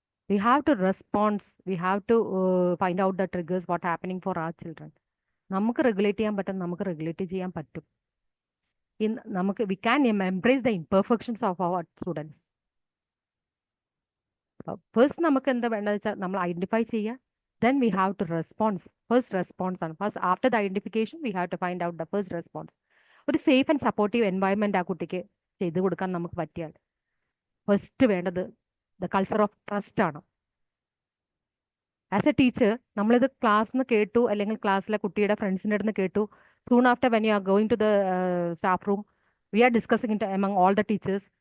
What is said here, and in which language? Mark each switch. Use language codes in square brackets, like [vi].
[en] We have to response, we have to find out the triggers what happening for our children. [ml] നമുക്ക് regulate ചെയ്യാൻ പറ്റും, നമുക്ക് regulate ചെയ്യാൻ പറ്റും. നമുക്ക് [en] We can embrace the imperfections of our students. [ml] First നമുക്ക് എന്താ വേണ്ടതെന്ന് വെച്ചാൽ നമ്മൾ ഐഡന്റിഫൈ ചെയ്യുക. [en] Then we have to response. First response ആണ്. First after the identification we have to find out the first response. [ml] ഒരു സേഫ് ആൻഡ് സപ്പോർട്ടീവ് എൻവയൺമെന്റ് ആ കുട്ടിക്ക് ചെയ്തു കൊടുക്കാൻ നമുക്ക് പറ്റിയാൽ ഫസ്റ്റ് വേണ്ടത് [en] the culture of trust [ml] ആണ്. ആസ് എ ടീച്ചർ നമ്മളിത് ക്ലാസ്സിന് കേട്ടു, അല്ലെങ്കിൽ ക്ലാസ്സിലെ കുട്ടിയുടെ ഫ്രണ്ട്സിൻ്റെ അടുത്ത് കേട്ടു. [en] Soon after when you are going to the staff room, we are discussing it among all the teachers.